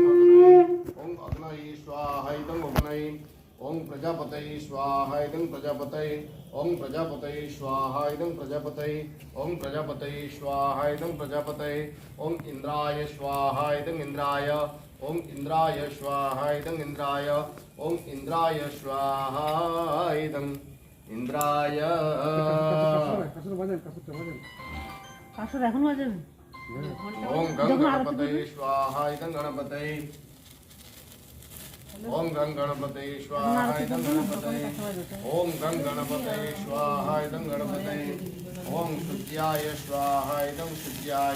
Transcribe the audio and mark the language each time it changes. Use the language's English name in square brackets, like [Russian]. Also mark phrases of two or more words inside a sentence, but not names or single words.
[Sanskrit] अग्नये ओम अग्नये स्वाहाय दं अग्नये ओम प्रजापतये स्वाहाय दं प्रजापतये ओम प्रजापतये स्वाहाय दं प्रजापतये ओम प्रजापतये स्वाहाय दं प्रजापतये ओम इंद्राय स्वाहाय दं इंद्राय ओम इंद्राय स्वाहाय दं इंद्राय ओम इंद्राय स्वाहाय दं इंद्राय [Bangla] আসুন এখন বাজে [Sanskrit] ओम गं गणपतये स्वाहाय दं गणपतये ओम गं गणपतये स्वाहाय दं गणपतये ओम गं गणपतये स्वाहाय दं गणपतये ओम सूर्याय स्वाहाय दं सूर्याय